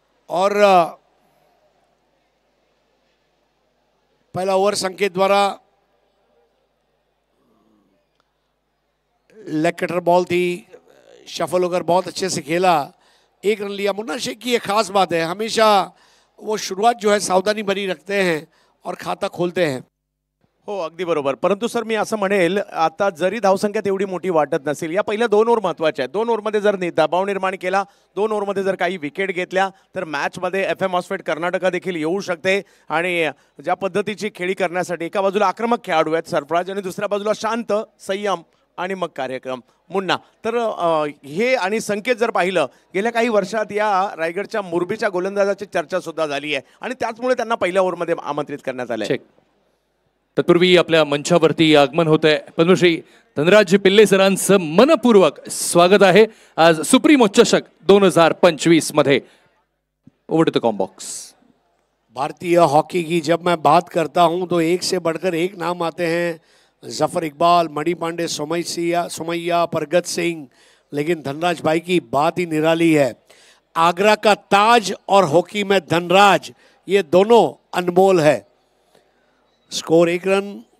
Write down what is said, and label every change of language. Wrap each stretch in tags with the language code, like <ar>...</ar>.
<hi>और पहला ओवर संकेत द्वारा लेग कटर बॉल थी, शफल होकर बहुत अच्छे से खेला, 1 रन लिया। मुन्ना शेख की एक खास बात है, हमेशा वो शुरुआत जो है सावधानी भरी रखते हैं और खाता खोलते हैं।</hi> <mr>हो अगदी बरोबर। परंतु सर मी असं म्हणेल, आता जरी धावसंख्या तेवढी मोठी वाटत नसेल, या पहिल्या 2 ओव्हर महत्त्वाच्या आहेत। 2 ओव्हरमध्ये जर दबाव निर्माण केला, 2 ओव्हरमध्ये जर काही विकेट घेतल्या तर मॅचमध्ये FM हॉस्पेट कर्नाटका देखील येऊ शकते। आणि ज्या पद्धतीची खेळी करण्यासाठी एका बाजूला आक्रमक खेळाडू आहेत सरफराज आणि दुसऱ्या बाजूला शांत, संयम, आणि मग कार्यक्रम मुन्ना. तर हे आणि संकेत जर पाहिलं गेल्या काही वर्षात या रायगडच्या मुरबीच्या गोलंदाजाची चर्चा सुद्धा झाली आहे आणि त्याचमुळे त्यांना पहिल्या ओव्हरमध्ये आमंत्रित करण्यात आले. तत्पूर्वी आपल्या मंचावरती आगमन होत आहे पद्मश्री धनराज पिल्ले सरांचं मनपूर्वक स्वागत आहे आज सुप्रीमो चषक 2025 मध्ये.</mr> <en>Over to the combox.</en> <hi>भारतीय हॉकी की जब मैं बात करता हूं तो एक से बढ़कर एक नाम आते हैं. जफर इकबाल, मणि पांडे, सोमैया, परगत सिंह, लेकिन धनराज भाई की बात ही निराली है. आगरा का ताज और हॉकी में धनराज, ये दोनों अनमोल है. Score 1 run.</hi>